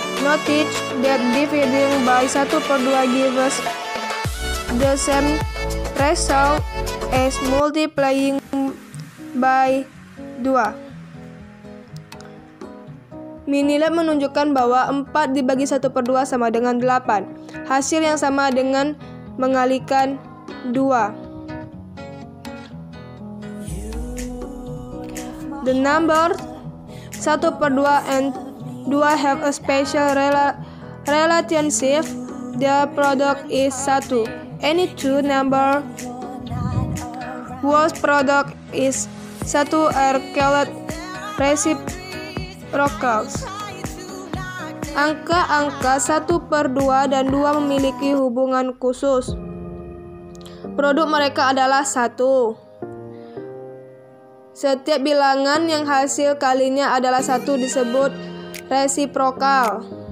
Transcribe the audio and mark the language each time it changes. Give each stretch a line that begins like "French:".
English: Notice that dividing by 1/2 gives us the same result as multiplying by 2.
Indonesian: Minilab menunjukkan bahwa 4 dibagi 1/2 sama dengan 8. Hasil yang sama dengan mengalikan 2.
English: The number 1/2 and 2 have a special relationship. The product is 1. Any two number whose product is 1 are called reciprocals.
Indonesian: Angka-angka 1/2 dan 2 memiliki hubungan khusus. Produk mereka adalah 1. Setiap bilangan yang hasil kalinya adalah 1 disebut reciprocal.